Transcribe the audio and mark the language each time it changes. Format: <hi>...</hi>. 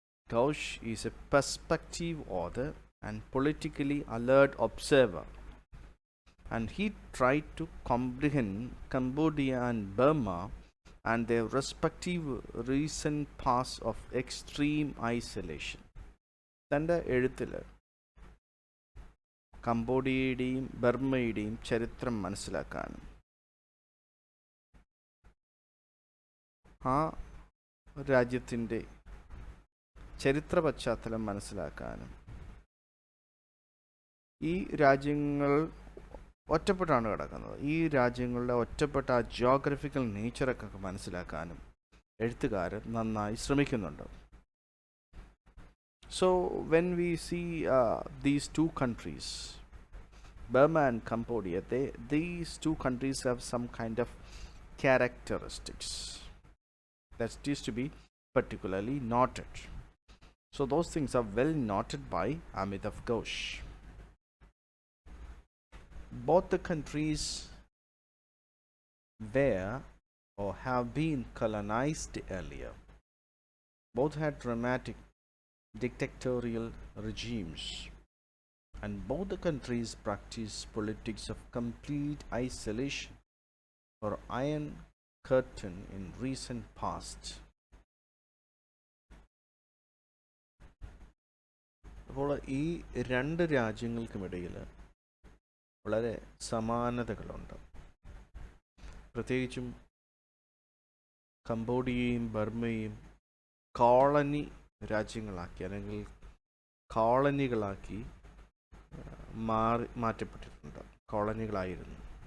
<en>Ghosh is a perspective author and politically alert observer. And he tried to comprehend Cambodia and Burma and their respective recent past of extreme isolation.</en> <ml>തൻ്റെ എഴുത്തിൽ കംബോഡിയയുടെയും ബർമ്മയുടെയും ചരിത്രം മനസ്സിലാക്കാനും ആ രാജ്യത്തിൻ്റെ ചരിത്ര പശ്ചാത്തലം മനസ്സിലാക്കാനും ഈ രാജ്യങ്ങൾ ഒറ്റപ്പെട്ടാണ് കിടക്കുന്നത്, ഈ രാജ്യങ്ങളുടെ ഒറ്റപ്പെട്ട ആ ജിയോഗ്രഫിക്കൽ നേച്ചറൊക്കെ മനസ്സിലാക്കാനും എഴുത്തുകാരൻ നന്നായി ശ്രമിക്കുന്നുണ്ട്.</ml> <en>So when we see these two countries, Burma and Cambodia, these two countries have some kind of characteristics that is to be particularly noted. So those things are well noted by Amitav Ghosh. Both the countries were or have been colonized earlier. Both had dramatic dictatorial regimes, and both the countries practice politics of complete isolation or iron curtain in recent past.</en> <ml>അപ്പോൾ ഈ രണ്ട് രാജ്യങ്ങൾക്കുമിടയിൽ വളരെ സമാനതകളുണ്ട്. പ്രത്യേകിച്ചും കംബോഡിയയും ബർമ്മയും colony രാജ്യങ്ങളാക്കി അല്ലെങ്കിൽ കോളനികളാക്കി മാറ്റപ്പെട്ടിട്ടുണ്ട്, കോളനികളായിരുന്നു.</ml>